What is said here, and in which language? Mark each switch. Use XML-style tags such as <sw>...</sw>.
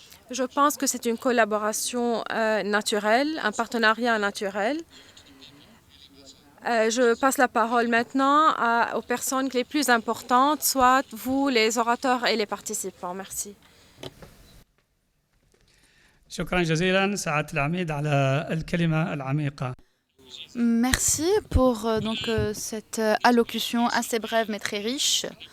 <fr>Je pense que c'est une collaboration naturelle, un partenariat naturel. Je passe la parole maintenant aux personnes les plus importantes, soit vous, les orateurs et les participants. Merci.</fr> <ar>شكرا جزيلا سعادة العميد على الكلمة العميقة.</ar> <fr>Merci pour cette allocution assez brève mais très riche.</fr>